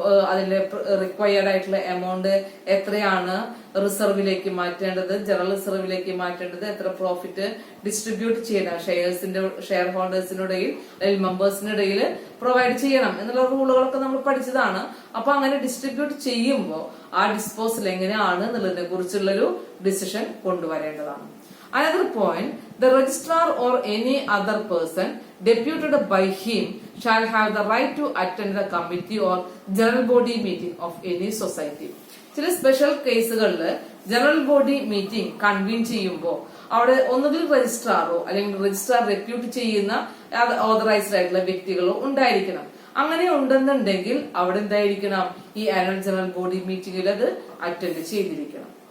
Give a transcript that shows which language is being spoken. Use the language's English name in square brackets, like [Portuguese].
[Malayalam] അതിന്റെ റിക്വയർഡ് ആയിട്ടുള്ള എമൗണ്ട് എത്രയാണ് റിസർവിലേക്ക് മാറ്റേണ്ടത്, ജനറൽ റിസർവിലേക്ക് മാറ്റേണ്ടത്, എത്ര പ്രോഫിറ്റ് ഡിസ്ട്രിബ്യൂട്ട് ചെയ്യണം ഷെയർ ഹോൾഡേഴ്സിനിടയിൽ അല്ലെങ്കിൽ മെമ്പേഴ്സിനിടയിൽ പ്രൊവൈഡ് ചെയ്യണം എന്നുള്ള റൂളുകളൊക്കെ നമ്മൾ പഠിച്ചതാണ്. അപ്പൊ അങ്ങനെ ഡിസ്ട്രിബ്യൂട്ട് ചെയ്യുമ്പോൾ ആ ഡിസ്പോസൽ എങ്ങനെയാണ് എന്നുള്ളതിനെ കുറിച്ചുള്ളൊരു decision കൊണ്ടുവരേണ്ടതാണ്. [English] Another point, the registrar or any other person deputed by him shall have the right to attend the committee or general body meeting of any society. [Malayalam] ചില സ്പെഷ്യൽ കേസുകളിൽ ജനറൽ ബോഡി മീറ്റിംഗ് കൺവീൻ ചെയ്യുമ്പോൾ അവിടെ ഒന്നുകിൽ രജിസ്ട്രാറോ അല്ലെങ്കിൽ registrar repute ചെയ്യുന്ന authorised ആയിട്ടുള്ള വ്യക്തികളോ ഉണ്ടായിരിക്കണം. അങ്ങനെ ഉണ്ടെന്നുണ്ടെങ്കിൽ അവിടെ എന്തായിരിക്കണം, ഈ ആനുവൽ ജനറൽ ബോഡി മീറ്റിംഗിൽ അത് അറ്റൻഡ് ചെയ്തിരിക്കണം.